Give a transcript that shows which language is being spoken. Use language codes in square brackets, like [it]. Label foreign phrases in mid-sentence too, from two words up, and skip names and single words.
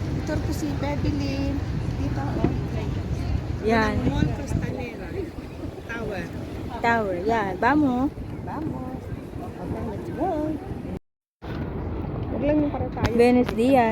[tl] motor ko si Bebelyn. Dito, oh. Yan. Mall Costanera. Tower. Tower. Yan. [es] Vamos. Vamos. [en] Okay, let's go. [tl] Huwag lang yung para tayo. [es] Buenos dias.